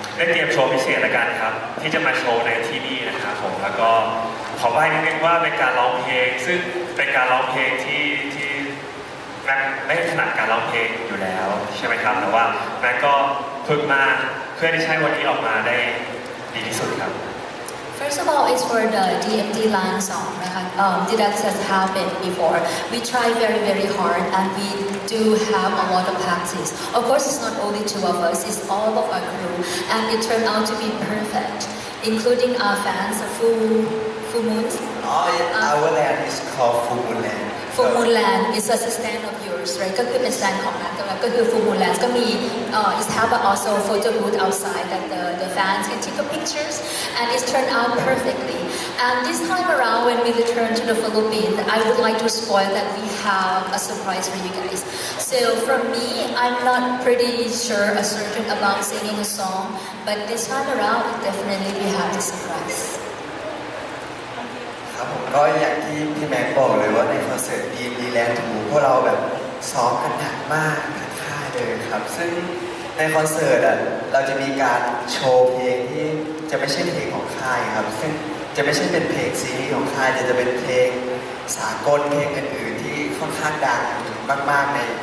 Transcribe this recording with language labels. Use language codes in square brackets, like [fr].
[th] เตรียมโชว์พิเศษละกันครับที่จะมาโชว์ในที่นี่นะครับผมแล้วก็ขอใบ้นิดนึงว่าเป็นการร้องเพลงซึ่งเป็นการร้องเพลงที่แม็กไม่ถนัดการร้องเพลงอยู่แล้วใช่ไหมครับแต่ว่าแม็กก็ฝึกมาเพื่อที่ใช้วันนี้ออกมาได้ ดีที่สุดครับ [en] First of all, it's for the DMD Land song. That has happened before. We try very, very hard and we do have a lot of practice. Of course, it's not only two of us, it's all of our crew. And it turned out to be perfect, including our fans, Full Moons. Our land is called Full Moon Land. Full Moon Land is a stand of yours, right? [th] ก็คือเป็น stand ของนัทก็คือ Full Moon Land ก็มี [en] is have also photo booth outside that the fans can take pictures and it's turned out perfectly. And this time around when we return to the Philippines, I would like to spoil that we have a surprise for you guys. So for me, I'm not pretty sure or certain about singing a song, but this time around, definitely we have the surprise. [th] ครับผมก็อย่างที่พี่แม็กบอกเลยว่าในคอนเสิร์ตดีแลนด์ทูพวกเราแบบซ้อมกันหนักมากทั้งค่ายเลยครับซึ่งในคอนเสิร์ตเราจะมีการโชว์เพลงที่จะไม่ใช่เพลงของค่ายครับซึ่งจะไม่ใช่เป็นเพลงซีรีส์ของค่ายแต่จะเป็นเพลงสากลเพลงอื่นๆที่ค่อนข้างดังมากๆ